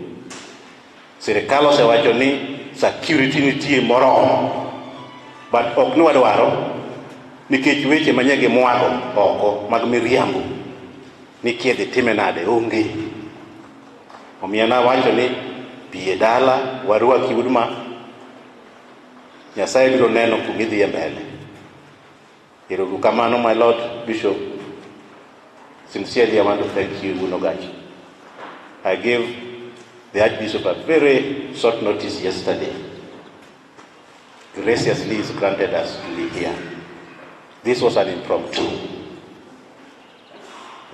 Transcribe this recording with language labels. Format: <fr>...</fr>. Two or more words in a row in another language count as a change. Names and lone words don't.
<luo>Sirikal osewacho ni security nitie moromo, but ok ni wadwaro nikech weche manye gi mwago oko mag miriambo ni kiedhi time nade onge. Omiyo nawacho ni pie dala warwaki udma Nyasaye biro neno kumidhi e mbele. Erokamano,</luo> <en>my Lord Bishop. Sincerely, I want to thank you, Gunogachi. I gave the Archbishop a very short notice yesterday. Graciously, he's granted us to be here. This was an impromptu.</en>